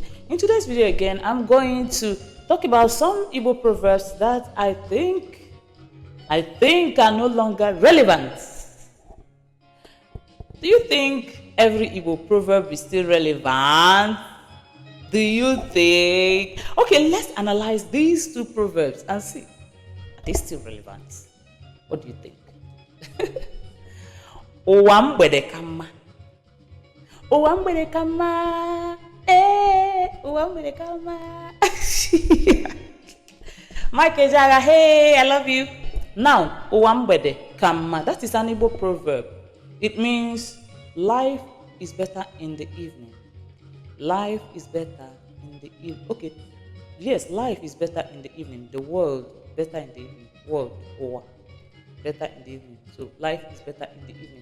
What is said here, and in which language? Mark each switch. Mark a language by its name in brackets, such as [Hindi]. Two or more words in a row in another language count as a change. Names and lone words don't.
[English] In today's video again, I'm going to talk about some Igbo proverbs that I think are no longer relevant. Do you think every Igbo proverb is still relevant? Do you think? Okay, let's analyze these two proverbs and see. Are they still relevant? What do you think? [Igbo] Ụwa mgbede ka mma. Ụwa mgbede ka mma. Ụwa mgbede ka mma. [English] Mike Ejaga, hey, I love you. Now, [Igbo] ụwa mgbede ka mma. [English] That is an Igbo proverb. It means life is better in the evening. Life is better in the evening. Okay. Yes, life is better in the evening. The world better in the evening. World or better in the evening. So life is better in the evening.